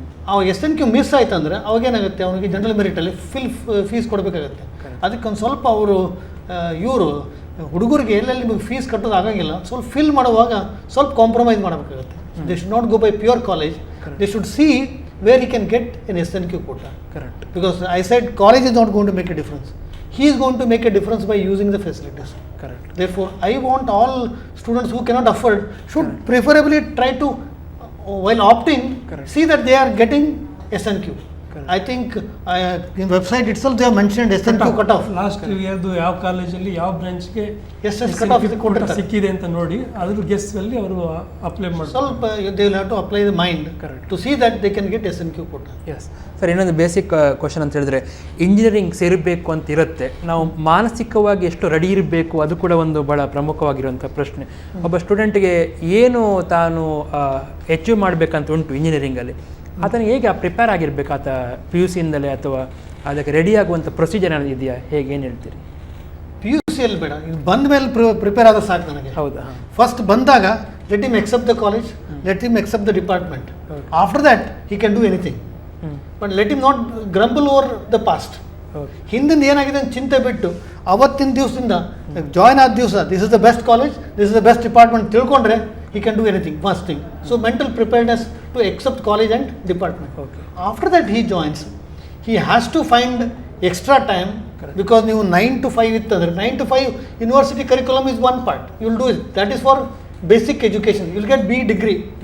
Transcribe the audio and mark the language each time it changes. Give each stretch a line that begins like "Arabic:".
Kannada: ಅವಾಗ SNQ miss ಆಯ್ತು ಅಂದರೆ ಅವಾಗೇನಾಗುತ್ತೆ, ಅವನಿಗೆ ಜನರಲ್ ಮೆರಿಟಲ್ಲಿ ಫೀಸ್ ಕೊಡಬೇಕಾಗತ್ತೆ. ಅದಕ್ಕೊಂದು ಸ್ವಲ್ಪ ಅವರು ಇವರು ಹುಡುಗರಿಗೆ ಎಲ್ಲೆಲ್ಲಿ ನಿಮಗೆ ಫೀಸ್ ಕಟ್ಟೋದು ಆಗಂಗಿಲ್ಲ, ಸ್ವಲ್ಪ ಫಿಲ್ ಮಾಡುವಾಗ ಸ್ವಲ್ಪ ಕಾಂಪ್ರಮೈಸ್ ಮಾಡಬೇಕಾಗುತ್ತೆ.
English: They should not go by pure college, they should see where he can get an SNQ quota. Correct. Because I said college is not going to make a difference. He is going to make a difference by using the facilities. Correct. Therefore, I want all students who cannot afford should preferably try to, while opting, Correct. see that they are getting SNQ. Correct. I think in website itself they have mentioned SNQ cutoff.
Kannada: Last ಇಯರ್ದು ಯಾವ ಕಾಲೇಜಲ್ಲಿ ಯಾವ ಬ್ರಾಂಚ್ಗೆ SS cutoff ಇದು ಕೊಟ್ಟಿರ್ತಾರೆ. ಸಿಕ್ಕಿದೆ ಅಂತ ನೋಡಿ ಅದ್ರ guess ಅಲ್ಲಿ ಅವರು ಅಪ್ಲೈ ಮಾಡ್ತಾರೆ.
English: ಸ್ವಲ್ಪ they will have to apply the mind to see that they can get SNQ quota.
Kannada: Yes sir, ಇನ್ನೊಂದು ಬೇಸಿಕ್ ಕ್ವಶನ್ ಅಂತ ಹೇಳಿದ್ರೆ, ಇಂಜಿನಿಯರಿಂಗ್ ಸೇರಬೇಕು ಅಂತ ಇರುತ್ತೆ, ನಾವು ಮಾನಸಿಕವಾಗಿ ಎಷ್ಟು ರೆಡಿ ಇರಬೇಕು, ಅದು ಕೂಡ ಒಂದು ಭಾಳ ಪ್ರಮುಖವಾಗಿರುವಂಥ ಪ್ರಶ್ನೆ. ಒಬ್ಬ ಸ್ಟೂಡೆಂಟ್ಗೆ ಏನು ತಾನು ಅಚೀವ್ ಮಾಡಬೇಕಂತ ಉಂಟು ಇಂಜಿನಿಯರಿಂಗಲ್ಲಿ, ಆತನಿಗೆ ಹೇಗೆ ಪ್ರಿಪೇರ್ ಆಗಿರ್ಬೇಕು ಆತ PUCಯಿಂದಲೇ, ಅಥವಾ ಅದಕ್ಕೆ ರೆಡಿ ಆಗುವಂಥ ಪ್ರೊಸೀಜರ್ ಏನಾದ್ರು ಇದೆಯಾ, ಹೇಗೆ ಏನು ಹೇಳ್ತೀರಿ? PUC ಅಲ್ಲಿ ಬೇಡ, ಇದು ಬಂದ ಮೇಲೆ ಪ್ರಿಪೇರ್ ಆದ ಸಾಕು ನನಗೆ. ಹೌದಾ?
English: First ಬಂದಾಗ let him accept the college, let him accept the department. After that he can do anything, but let him not grumble over the past.
Kannada: ಹಿಂದಿನ ಏನಾಗಿದೆ ಅಂತ ಚಿಂತೆ ಬಿಟ್ಟು ಅವತ್ತಿನ ದಿವಸದಿಂದ ಜಾಯ್ನ್ ಆದ ದಿವಸ
English: This is the best college, this is the best department ತಿಳ್ಕೊಂಡ್ರೆ he can do anything, first thing. So mental preparedness to accept college and department. Okay. After that he joins, he has to find extra time. Correct. Because
Kannada: ನೀವು 9 to 5 ಇತ್ತಂದ್ರೆ
English: 9 to 5 university curriculum is one part, you will do it, that is for basic education, you will get B degree.